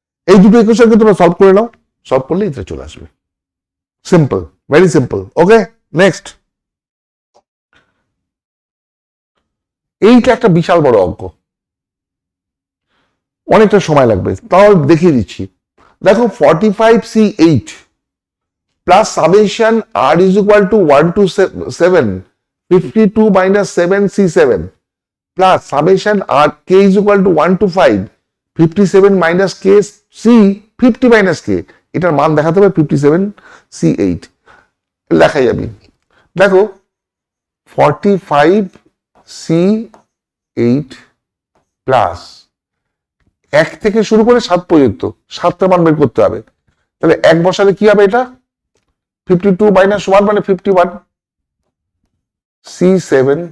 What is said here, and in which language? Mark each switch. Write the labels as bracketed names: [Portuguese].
[Bangla] এই দুটো ইকুয়েশনকে তোমরা সলভ করে নাও, সলভ করলে এটা চলে আসবে। Simple, very simple. ওকে, নেক্সট। এইটা একটা বিশাল বড় অঙ্ক, অনেকটা সময় লাগবে, তাও দেখিয়ে দিচ্ছি। [English] দেখো 45C8 plus summation r is equal to 1 to 7 52 minus 7C7 plus summation r k is equal to 1 to 5 57 minus k c 50 minus k, [Bangla] এটার মান দেখাতে হবে 57C8 লেখাই যাবে। দেখো 45C8 প্লাস 1 থেকে শুরু করে 7 পর্যন্ত 7টা মান বের করতে হবে। তাহলে 1 বসালে কি হবে? এটা 52 minus 1 মানে 51 C7